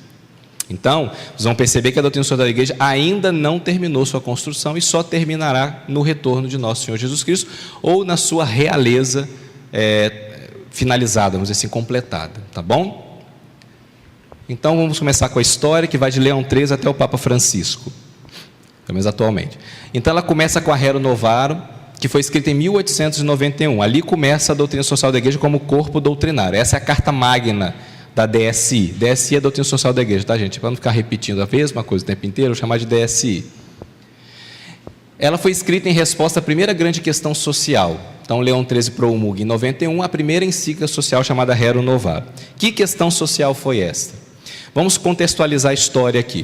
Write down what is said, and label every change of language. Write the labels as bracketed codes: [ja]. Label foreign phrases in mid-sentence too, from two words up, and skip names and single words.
[pt] Então, vocês vão perceber que a doutrina social da igreja ainda não terminou sua construção e só terminará no retorno de nosso Senhor Jesus Cristo ou na sua realeza finalizada, vamos dizer assim, completada, tá bom? Então, vamos começar com a história que vai de Leão XIII até o Papa Francisco, pelo menos atualmente. Então, ela começa com a Rerum Novarum, que foi escrita em 1891. Ali começa a doutrina social da igreja como corpo doutrinário. Essa é a carta magna da DSI. DSI é a doutrina social da igreja, tá, gente? Para não ficar repetindo a mesma coisa o tempo inteiro, eu vou chamar de DSI. Ela foi escrita em resposta à primeira grande questão social. Então, Leão XIII promulga em 91 a primeira encíclica social chamada Rerum Novarum. Que questão social foi esta? Vamos contextualizar a história aqui.